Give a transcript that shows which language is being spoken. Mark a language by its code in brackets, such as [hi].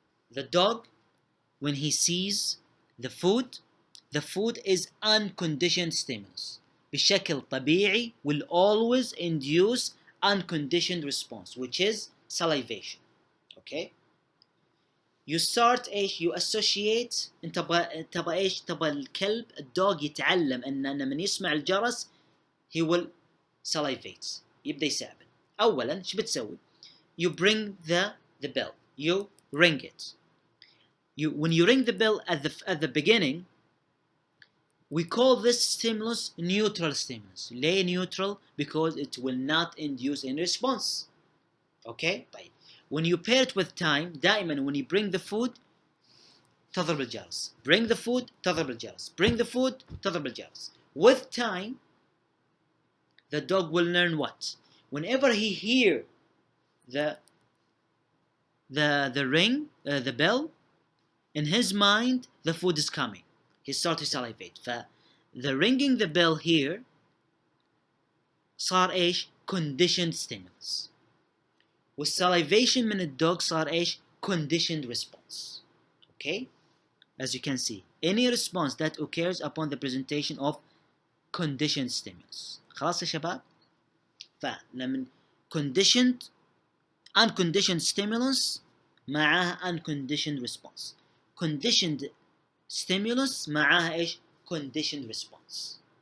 [en] The dog, when he sees the food is unconditioned stimulus. [ar] بشكل طبيعي [en] will always induce unconditioned response, which is salivation. Okay? You start ايش؟ you associate. [ar] انت تبغى ايش؟ تبغى الكلب الدوغ يتعلم ان لما يسمع الجرس [en] he will salivate. [ar] يبدأ يسعبن. أولا شو بتسوي؟ [en] You bring the bell. You ring it. When you ring the bell at the beginning, we call this stimulus neutral stimulus. ليه neutral? Because it will not induce any response. Okay? طيب. When you pair it with time, دائما when you bring the food [ar] تضرب الجرس. [en] Bring the food [ar] تضرب الجرس. [en] Bring the food تضرب الجرس. With time, the dog will learn what? Whenever he hear the ring, the bell, in his mind the food is coming. He starts to salivate. The ringing the bell here [ar] صار ايش؟ [en] conditioned stimulus. [ar] والsalivation من الدوغ صار ايش؟ conditioned response. Okay? [en] As you can see, any response that occurs upon the presentation of conditioned stimulus. [ar] خلاص يا شباب؟ فلما [en] conditioned unconditioned stimulus معاها unconditioned response. Conditioned stimulus معاها ايش؟ conditioned response.